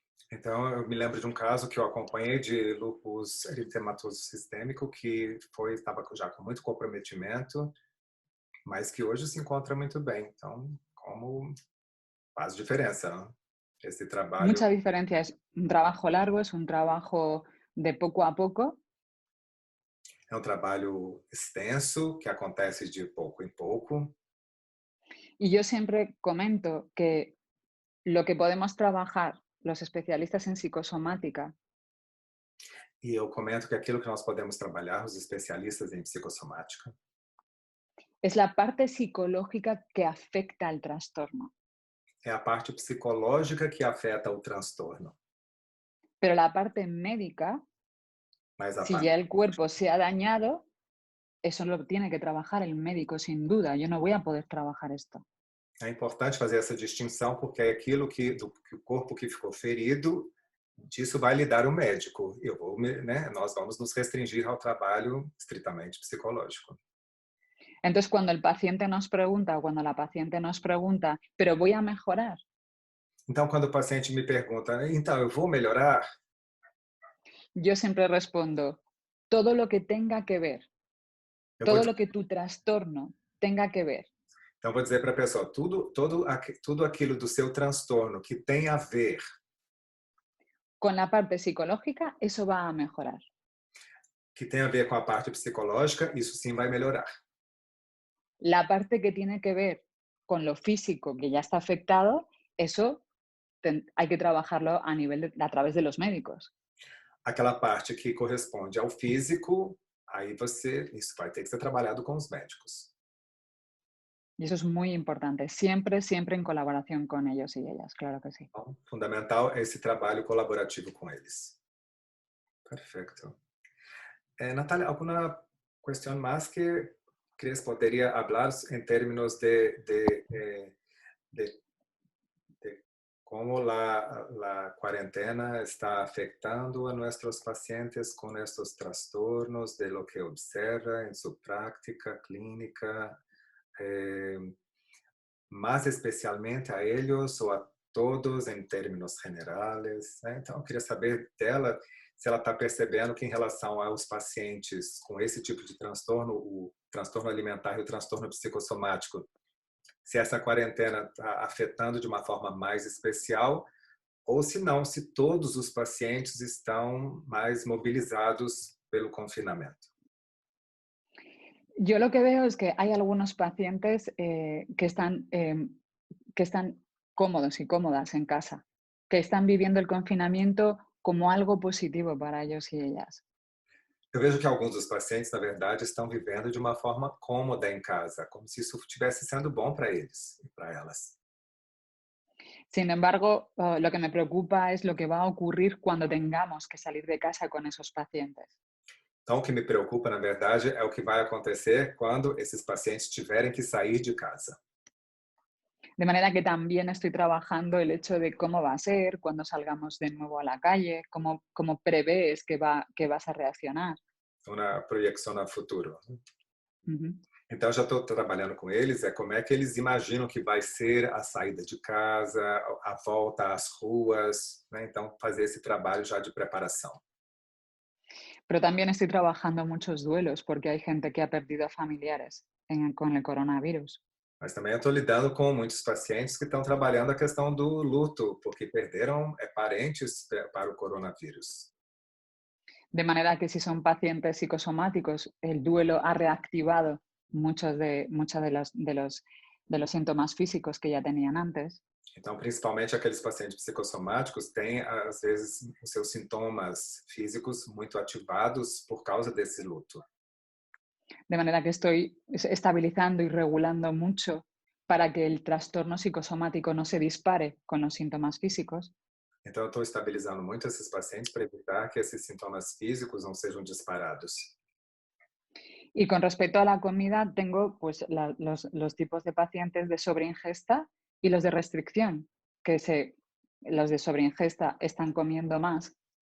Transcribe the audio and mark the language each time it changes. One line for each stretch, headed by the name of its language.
Portuguese: Então, eu me lembro de um caso que eu acompanhei de lúpus eritematoso sistêmico que estava já com muito comprometimento, mas que hoje se encontra muito bem. Então, como faz diferença, né? Esse trabalho.
Spanish: Mucha diferencia, es un trabajo largo, es un trabajo de poco a poco.
Portuguese: É um trabalho extenso que acontece de pouco em pouco.
Spanish: Y yo siempre comento que lo que podemos trabajar los especialistas en psicosomática.
Portuguese: E eu comento que aquilo que nós podemos trabalhar, os especialistas em psicossomática,
Spanish: es la parte psicológica que afecta al trastorno.
Portuguese: É a parte psicológica que afeta o transtorno.
Spanish: Pero la parte médica, si ya el cuerpo se ha dañado, eso lo tiene que trabajar el médico, sin duda. Yo no voy a poder trabajar esto.
Portuguese: É importante fazer essa distinção porque é aquilo que o corpo que ficou ferido, disso vai lidar o médico. Nós vamos nos restringir ao trabalho estritamente psicológico.
Spanish: Entonces, cuando el paciente nos pregunta o cuando la paciente nos pregunta, ¿pero voy a mejorar?
Portuguese: Então, quando o paciente me pergunta, então, eu vou melhorar?
Spanish: Yo siempre respondo, todo lo que tenga que ver, todo lo que tu trastorno tenga que ver.
Portuguese: Então, vou dizer para a pessoa, tudo aquilo do seu transtorno que tem a ver
Spanish: con la parte psicológica, eso va a mejorar.
Portuguese: Que tem a ver com a parte psicológica, isso sim vai melhorar.
Spanish: La parte que tiene que ver con lo físico que ya está afectado, eso hay que trabajarlo a través de los médicos.
Portuguese: Aquela parte que corresponde ao físico, aí isso vai ter que ser trabalhado com os médicos.
Spanish: Y eso es muy importante, siempre en colaboración con ellos y ellas, claro que sí.
Portuguese: Então, fundamental é esse trabalho colaborativo com eles. Perfeito. Natália, alguma questão mais que crees poderia falar em termos de como a quarentena está afetando a nossos pacientes com estes transtornos,
Spanish: de lo que observa
Portuguese: em sua prática clínica, mais especialmente a eles ou a todos em termos generais. Então, eu queria saber dela se ela está percebendo que em relação aos pacientes com esse tipo de transtorno, o transtorno alimentar e o transtorno psicossomático, se essa quarentena está afetando de uma forma mais especial ou se não, se todos os pacientes estão mais mobilizados pelo confinamento.
Spanish: Yo lo que veo es que hay algunos pacientes que están cómodos y cómodas en casa, que están viviendo el confinamiento como algo positivo para ellos y ellas.
Portuguese: Eu vejo que alguns dos pacientes, na verdade, estão vivendo de uma forma cômoda em casa, como se isso estivesse sendo bom para eles e para elas.
Spanish: Sin embargo, lo que me preocupa es lo que va a ocurrir cuando tengamos que salir de casa con esos pacientes.
Portuguese: Então, o que me preocupa, na verdade, é o que vai acontecer quando esses pacientes tiverem que sair de casa.
Spanish: De manera que también estoy trabajando el hecho de cómo va a ser cuando salgamos de nuevo a la calle, cómo prevés que vas a reaccionar.
Portuguese: Uma projeção no futuro. Ujú. Então, já estou trabalhando com eles, como é que eles imaginam que vai ser a saída de casa, a volta às ruas, né? Então, fazer esse trabalho já de preparação.
Spanish: Pero también estoy trabajando muchos duelos porque hay gente que ha perdido familiares con el coronavirus.
Portuguese: Mas também eu estou lidando com muitos pacientes que estão trabalhando a questão do luto, porque perderam parentes para o coronavírus.
Spanish: De manera que si son pacientes psicosomáticos, el duelo ha reactivado muchos de los síntomas físicos que ya tenían antes.
Portuguese: Então, principalmente aqueles pacientes psicossomáticos têm, às vezes, os seus sintomas físicos muito ativados por causa desse luto.
Spanish: De manera que estoy estabilizando y regulando mucho para que el trastorno psicosomático no se dispare con los síntomas físicos.
Portuguese: Então, eu estou estabilizando muito esses pacientes para evitar que esses sintomas físicos não sejam disparados.
Spanish: Y con respecto a la comida, tengo pues, los tipos de pacientes de sobreingesta y los de restricción, los de sobreingesta están comiendo más.